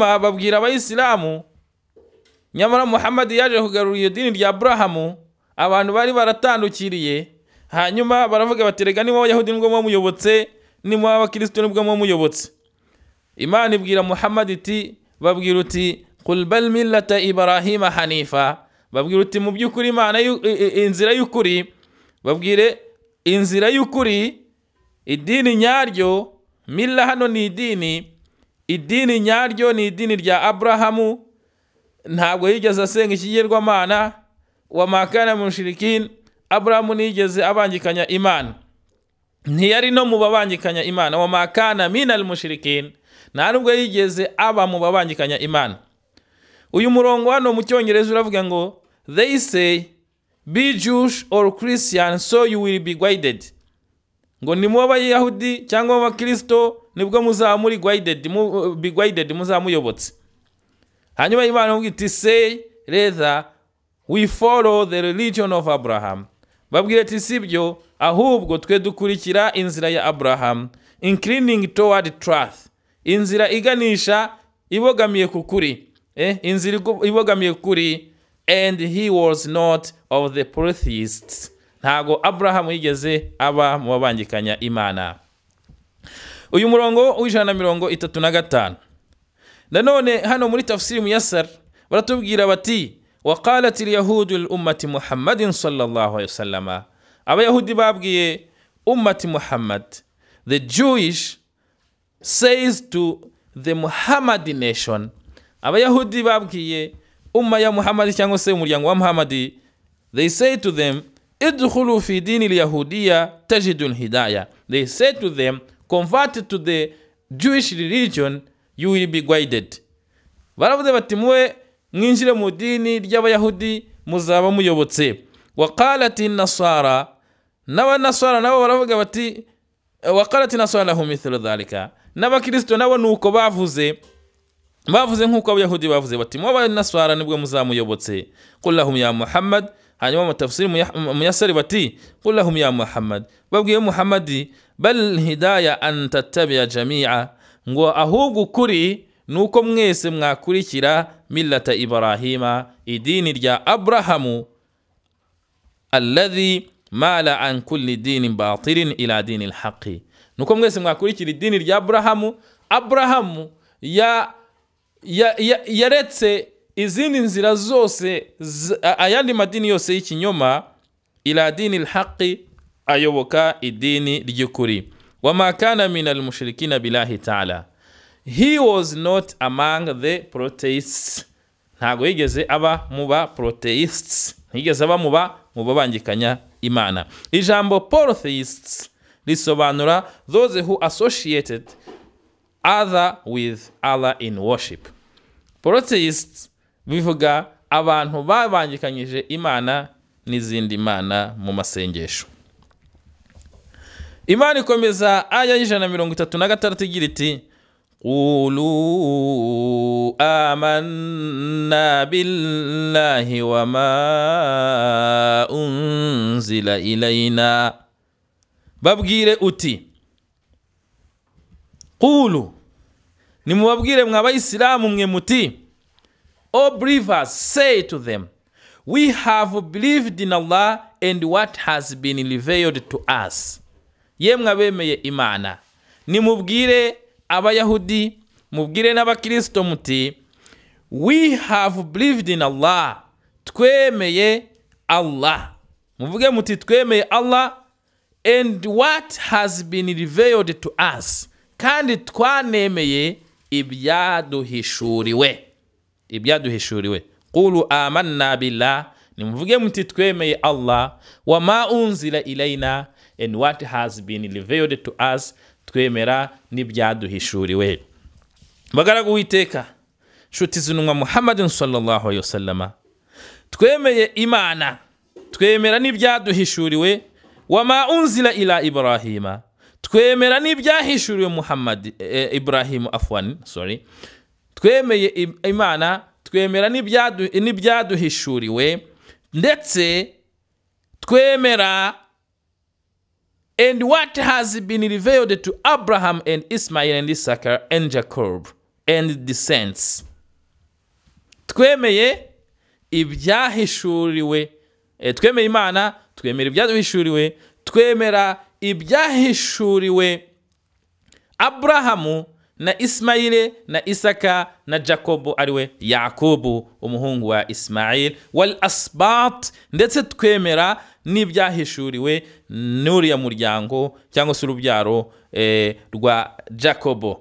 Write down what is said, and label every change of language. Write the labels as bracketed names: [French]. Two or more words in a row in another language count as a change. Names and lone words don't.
[Kinyarwanda] Hanyuma babwira abayisilamu nyamara Muhammad yaje kugarura iyo dini rya Abrahamu abantu bari baratandukiriye hanyuma baravuga baterega ni wowe Yahudi nibwo muyobotse ni mu abakristo nibwo muyobotse Imana ibwira Muhammad iti babwira uti [Arabic] قل بل ملة إبراهيم حنيفا [Kinyarwanda] babwira uti mu byukuri Imana inzira y'ukuri babwire inzira y'ukuri idini nyaryo milla hano ni idini nyaryo ni idini rya Abrahamu ntabwo yigeze asenga ikigirwamana [Arabic] وما كان مشركين [Kinyarwanda] Abrahamu nigeze abangikanya Imana ntiyari no mu babangikanya Imana [Arabic] وما كان من المشركين [Kinyarwanda] nta nubwo yigeze aba mu babangikanya Imana uyu murongo hano mu cyongereza uravuga ngo [English] they say be Jewish or Christian so you will be guided [Kinyarwanda] ngo ni mu Abayahudi cyangwa Abakristo nibwo muzamuri guided muzamuyobotse hanyuma Imana ivuga iti [English] say rather we follow the religion of Abraham [Kinyarwanda] babwire ati sibyo ahubwo twe dukurikira inzira ya Abraham [English] inclining toward truth [Kinyarwanda] inzira iganisha ibogamiye kukuri inzira ibogamiye kuri [English] and he was not of the polytheists [Kinyarwanda] ntago Abraham yigeze aba mu babangikanya Imana uyu murongo w'135 nanone hano muri tafsiri muyassar baratubwira bati [Arabic] وقالت اليهود الأمة محمد صلى الله عليه وسلم [Kinyarwanda] abayahudi babwiye ummati Muhammad [English] the Jewish says to the Muhammadi nation [Kinyarwanda] abayahudi babwiye umma ya Muhammad cyangwa se umuryango wa Muhammad [English] they say to them [Arabic] ادخلوا في دين اليهودية تجدوا الهداية [English] they say to them convert to the Jewish religion you will be guided [Kinyarwanda] baravuze bati muwe mwinjire mu dini ry'abayahudi muzaba muyobotse [Arabic] وقالت النصارى [Kinyarwanda] n'abanasara nabo baravuga bati [Arabic] وقالت النصارى لهم مثل ذلك [Kinyarwanda] n'abakristo nabo nuko bavuze nkuko abayahudi bavuze bati mu abanasara nibwo muzamuyobotse [Arabic] قل لهم يا محمد [Kinyarwanda] hanyuma mu tafsiri muyassari bati [Arabic] قل لهم يا محمد [Kinyarwanda] babwiye Muhammadi [Arabic] بل الهداية أن تتبعوا جميعا [Kinyarwanda] ngo ahubwo kuri nuko mwese mwakurikira [Arabic] ملة إبراهيم [Kinyarwanda] idini rya Abrahamu [Arabic] الذي مال عن كل دين باطل إلى دين الحق [Kinyarwanda] nuko mwese mwakurikira idini rya Abrahamu yaretse izindi nzira zose ayandi madini yose y'ikinyoma [Arabic] إلى دين الحق [Kinyarwanda] ayoboka idini ry'ukuri [Arabic] وما كان من المشركين بالله تعالى [English] he was not among the polytheists [Kinyarwanda] ntago yigeze aba mu ba polytheists yigeze aba mu babangikanya Imana ijambo polytheists risobanura [English] those who associated other with Allah in worship [Kinyarwanda] polytheists bivuga abantu babangikanyije Imana n'izindi mana mu masengesho Imana ikomeza aya 136 igira iti [Arabic] قولوا آمنا بالله وما أنزل إلينا [Kinyarwanda] babwire uti قولوا nimubabwire mw'abayisilamu mwe muti [English] O believers say to them we have believed in Allah and what has been revealed to us [Kinyarwanda] yemwe abemeye Imana nimubwire abayahudi mubwire n'abakristo muti [English] we have believed in Allah [Kinyarwanda] twemeye Allah muvuge muti twemeye Allah [English] and what has been revealed to us [Kinyarwanda] kandi twanemeye ibyaduhishuriwe [Arabic] قولوا آمنا بالله [Kinyarwanda] nimuvuge muti twemeye Allah [Arabic] وما أنزل إلينا [English] and what has been revealed to us [Kinyarwanda] twemera n'ibyaduhishuriwe bagaragu witeka shuti zunwa [Arabic] محمد صلى الله عليه wasallam [Kinyarwanda] twemeye Imana twemera n'ibyaduhishuriwe [Arabic] وما أنزل إلى [Kinyarwanda] Ibrahima twemera n'ibyahishuriwe Muhammad Ibrahim twemeye Imana twemera n'ibyaduhishuriwe ndetse twemera [English] and what has been revealed to Abraham and Ismail and Isaac and Jacob and descendants twemeye [Kinyarwanda] ibyahishuriwe, twemeye Imana, twemera ibyaduhishuriwe, twemera ibyahishuriwe Aburahamu na Ismaile na Isaka na Jacobo ariwe Yakobo umuhungu wa Ismail [Arabic] والأسباط, [Kinyarwanda] ndetse twemera n'ibyahishuriwe n'uriya muryango cyangwa se urubyaro rwa Jacobo.